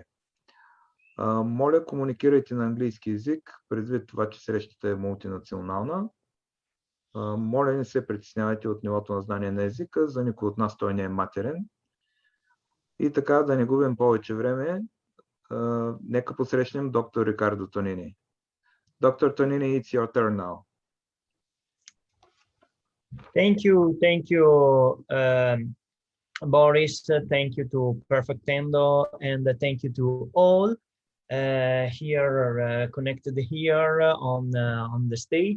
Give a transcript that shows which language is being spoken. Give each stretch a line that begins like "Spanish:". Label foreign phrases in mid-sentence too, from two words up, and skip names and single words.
Bulgarian: Моля, комуникирайте на английски език, предвид това, че срещата е мултинационална. Моля, не се притеснявайте от нивото на знание на езика, за никой от нас той не е матерен. И така, да не губим повече време, нека посрещнем доктор Рикардо Тонини.
English: Доктор Tonini, it's your turn now. Thank you, Boris. Thank you to Perfect Endo, and thank you to all here connected here on the stage.